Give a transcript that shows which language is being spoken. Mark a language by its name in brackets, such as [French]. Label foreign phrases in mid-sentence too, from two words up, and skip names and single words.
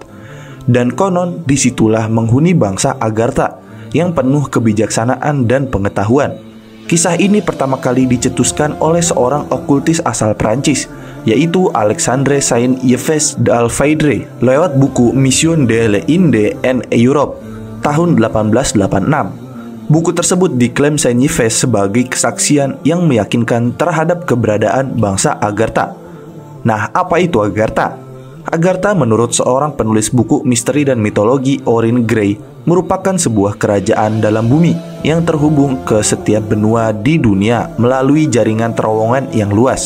[Indonesian] Dan konon disitulah menghuni bangsa Agartha yang penuh kebijaksanaan dan pengetahuan. Kisah ini pertama kali dicetuskan oleh seorang okultis asal Prancis, yaitu Alexandre Saint-Yves d'Alfeidre lewat buku Mission de l'Inde en Europe tahun 1886. Buku tersebut diklaim Saint-Yves sebagai kesaksian yang meyakinkan terhadap keberadaan bangsa Agartha. Nah, apa itu Agartha? Agartha menurut seorang penulis buku misteri dan mitologi Orrin Gray merupakan sebuah kerajaan dalam bumi yang terhubung ke setiap benua di dunia melalui jaringan terowongan yang luas.